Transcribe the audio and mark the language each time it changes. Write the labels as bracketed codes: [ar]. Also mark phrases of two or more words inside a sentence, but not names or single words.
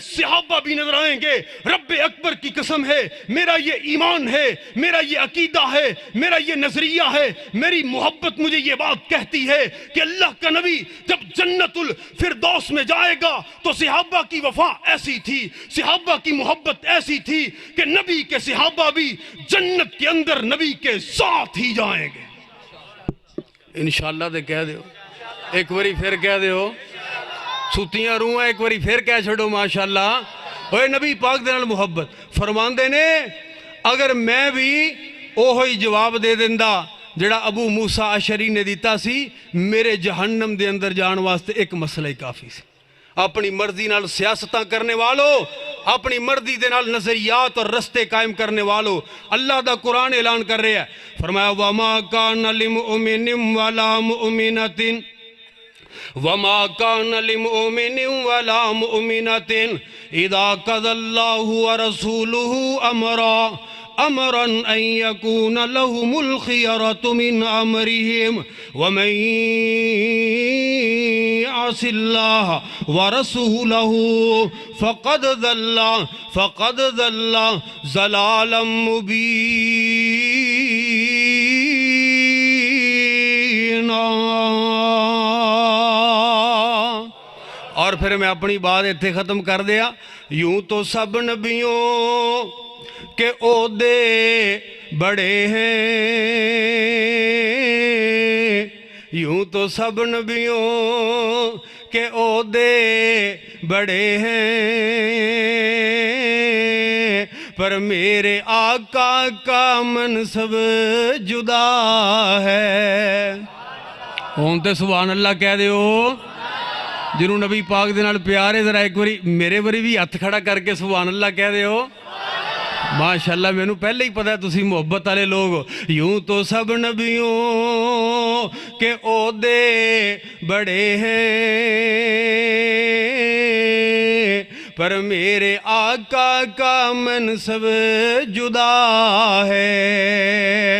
[ur] صحابہ بھی نظر آئیں گے رب اکبر کی قسم ہے میرا یہ ایمان ہے میرا یہ عقیدہ ہے میرا یہ نظریہ ہے میری محبت مجھے یہ بات کہتی ہے کہ اللہ کا نبی جب جنت الفردوس میں جائے گا تو صحابہ کی وفا ایسی تھی صحابہ کی محبت ایسی تھی کہ نبی کے صحابہ بھی جنت کے اندر نبی کے ساتھ ہی جائیں گے انشاءاللہ [pa] دے کہہ دیو ایک وری پھر کہہ دیو سوتیاں روحاں ایک وری پھر کہہ چھڑو ماشاءاللہ اوہ نبی پاک دے نال محبت فرمان دے نے اگر میں بھی اوہی جواب دے دیندہ جڑا ابو موسیٰ اشعری نے دیتا سی میرے جہنم دے اندر جان واسطے ایک مسئلہ ہی کافی سی اپنی مرضی نال سیاستاں کرنے والو اپنی مرضی دے نال نظریات اور رستے قائم کرنے والو اللہ دا قرآن اعلان کر رہے ہیں فرمایا [ar] وَمَا كَانَ لِمُؤْمِنٍ وَلَا مُؤْمِنَةٍ وَمَا كَانَ لِمُؤْمِنٍ وَلَا مُؤْمِنَةٍ إِذَا قَضَى اللَّهُ وَرَسُولُهُ أَمْرًا أَن يَكُونَ لَهُمُ الْخِيَرَةُ مِنْ أَمْرِهِمْ وَمَن يَعْصِ اللَّهَ وَرَسُولَهُ فَقَدْ ضَلَّ ضَلَالًا مُبِينًا [pa] اور پھر میں اپنی بات ایتھے ختم کر دیا [ur] یوں تو سب نبیوں کہ عہدے بڑے ہیں یوں تو سب نبیوں کے عہدے بڑے ہیں پر میرے آقا کا منصب جدا ہے. [pa] ہون تے سبحان اللہ کہہ دیو جنہوں نبی پاک دے نال پیار ہے. ذرا ایک باری میرے باری بھی ہاتھ کھڑا کر کے سبحان اللہ کہہ دیو. ماشاءاللہ میں نے پہلے ہی پتا ہے تسی محبت والے لوگ. [ur] یوں تو سب نبیوں کے عہدے بڑے ہیں پر میرے آقا کا منصب جدا ہے.